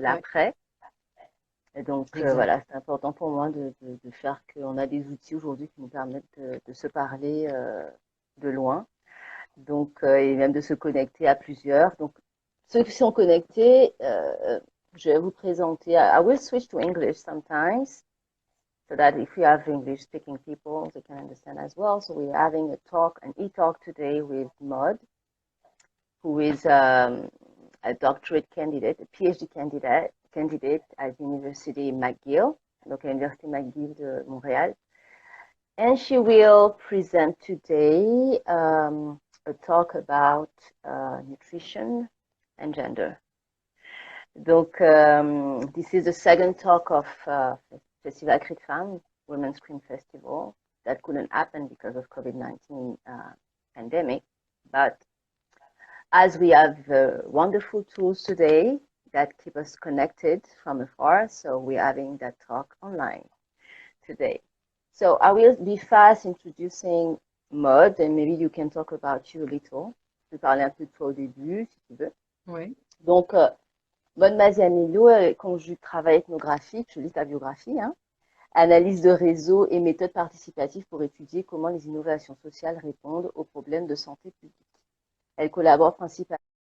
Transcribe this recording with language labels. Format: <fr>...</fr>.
<fr>l'après. Et donc, exact. voilà, c'est important pour moi de faire qu'on a des outils aujourd'hui qui nous permettent de se parler de loin. Donc, et même de se connecter à plusieurs. Donc, ceux qui sont connectés, je vais vous présenter.</fr> <en>I will switch to English sometimes so that if we have English speaking people, they can understand as well. So we're having an e-talk today with Maud, who is a doctorate candidate, a PhD candidate at University McGill,</en> <fr>donc à l'Université McGill de Montréal.</fr> <en>And she will present today a talk about nutrition and gender. Donc, this is the second talk of Festival Cris de Femmes, Women's Scream Festival, that couldn't happen because of COVID-19 pandemic. But as we have wonderful tools today that keep us connected from afar, so we're having that talk online today. So I will be fast introducing Maud, and maybe you can talk about you a little.</en> <fr>Je vais parler un peu de toi au début, si tu veux. Oui. Donc, Maud Mazianello conjugue travail ethnographique, je lis ta biographie, hein, analyse de réseau et méthode participative pour étudier comment les innovations sociales répondent aux problèmes de santé publique. Elle collabore principalement</fr>